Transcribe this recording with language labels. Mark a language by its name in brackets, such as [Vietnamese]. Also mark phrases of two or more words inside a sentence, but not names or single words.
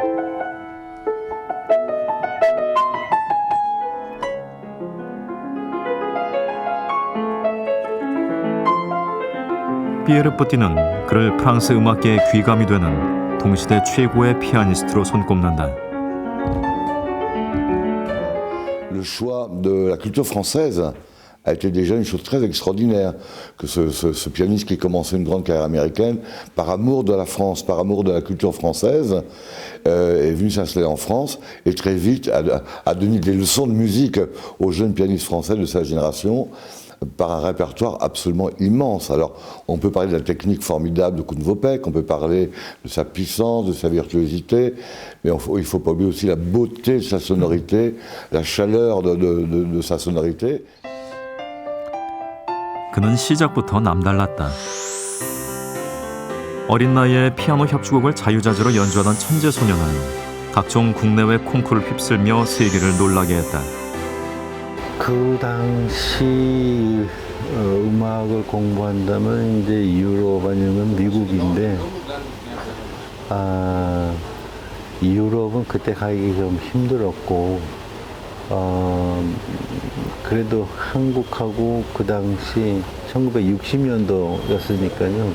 [Korean] 피에르 뿌띠는 그를 프랑스 음악계의 귀감이 되는 동시대 최고의 피아니스트로 손꼽는다. [French] Le choix de la culture française a été déjà une chose très extraordinaire, que ce pianiste qui commençait une grande carrière américaine, par amour de la France, par amour de la culture française, est venu s'installer en France et très vite a donné des leçons de musique aux jeunes pianistes français de sa génération, par un répertoire absolument immense. Alors, on peut parler de la technique formidable de Koun-Vopek, on peut parler de sa puissance, de sa virtuosité, mais il ne faut pas oublier aussi la beauté de sa sonorité, la chaleur de sa sonorité. [Korean] 그는 시작부터 남달랐다. 어린 나이에 피아노 협주곡을 자유자재로 연주하던 천재 소녀는 각종 국내외 콩쿠르를 휩쓸며 세계를 놀라게 했다. 그 당시 음악을 공부한다면 이제 유럽 아니면 미국인데 유럽은 그때 가기 좀 힘들었고 그래도 한국하고 그 당시 1960년도였으니까요.